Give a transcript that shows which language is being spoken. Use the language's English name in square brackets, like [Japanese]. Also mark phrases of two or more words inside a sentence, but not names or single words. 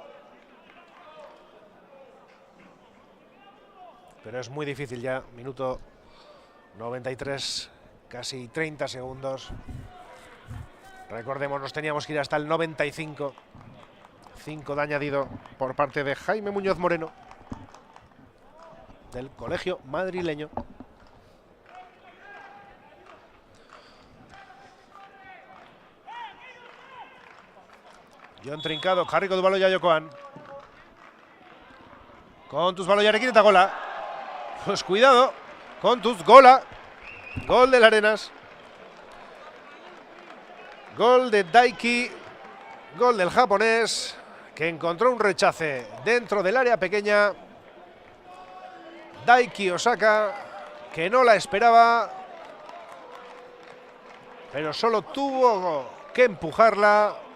[Spanish] Pero es muy difícil ya, minuto 93, casi 30 segundos. Recordemos, nos teníamos que ir hasta el 95. 5 de añadido por parte de Jaime Muñoz Moreno, del colegio madrileño. [Basque] Jon Trincado, jarriko du baloia jokoan. Kontuz baloiarekin eta gola. [Spanish] Pues cuidado, [Basque] kontuz, gola. [Spanish] Gol del Arenas. Gol de Daiki. Gol del japonés, que encontró un rechace dentro del área pequeña. Daiki Osaka, que no la esperaba, pero solo tuvo que empujarla.